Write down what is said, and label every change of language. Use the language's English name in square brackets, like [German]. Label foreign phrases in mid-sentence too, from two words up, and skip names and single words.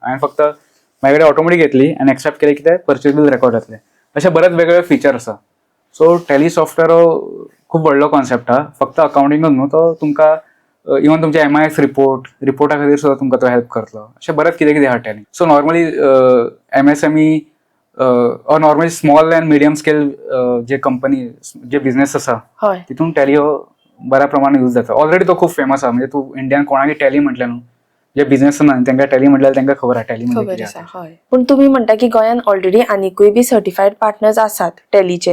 [Konkani] हांवें फक्त माझ्या कडेन ऑटोमॅटीक येतली आनी एक्सेप्ट केले की ते परचेज बील रेकॉर्ड जातले. अशे बरेच वेगवेगळे फीचर आसा. सो टॅली सॉफ्टवेअर हो खूब व्हडलो कॉन्सेप्ट आहा, फक्त अकाउंटिंगूच न्हू, तो तुमकां इवन तुमचे MIS रिपोर्टा खातीर सुद्दां तुमकां तो हेल्प करतलो. अशें बरेच कितें कितें आहा टॅली. सो नॉर्मली MSME और नॉर्मली [English] small and medium scale [Konkani] जे कंपनी जे बिझनेस आसा तितून टॅली हो बऱ्या प्रमाणात यूज जाता. ऑलरेडी तो खूप फेमस आहा, म्हणजे तूं इंडियान कोणाकय टॅली म्हटलें न्हू, जे बिझनेस ना तांकां टॅली म्हटल्यार तांकां खबर आहा टॅली म्हणजे कितें आहा. पण तुम्ही म्हणता की गोंयान ऑलरेडी आनीकूय बी [English] certified partners [Konkani] आसात टॅलीचे.